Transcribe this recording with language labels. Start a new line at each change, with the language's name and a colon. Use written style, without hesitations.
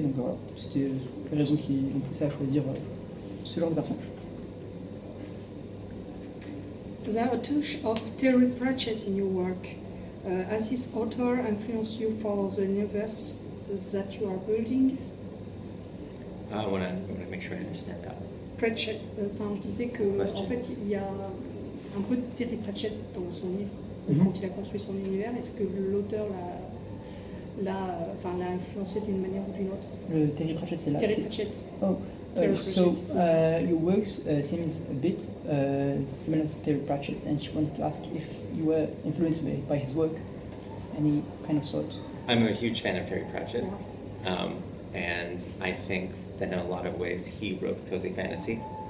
French: Donc voilà, c'était les raisons qui l'ont poussé à choisir ce genre de personnage.
English: There are a touch of Terry Pratchett in your work. Has this author influenced you for the universe that you are building? I want to make sure I understand that.
French: Pratchett, je disais que en fait il y a un peu de Terry Pratchett dans son livre quand il a construit son univers. Est-ce que l'auteur l'a influencé d'une manière ou d'une autre? Terry Pratchett, c'est là. Terry Pratchett. Oh.
English: Your works seems a bit similar to Terry Pratchett, and she wanted to ask if you were influenced by his work, any kind of sort. I'm a huge fan of Terry Pratchett, and I think that in a lot of ways he wrote cozy fantasy.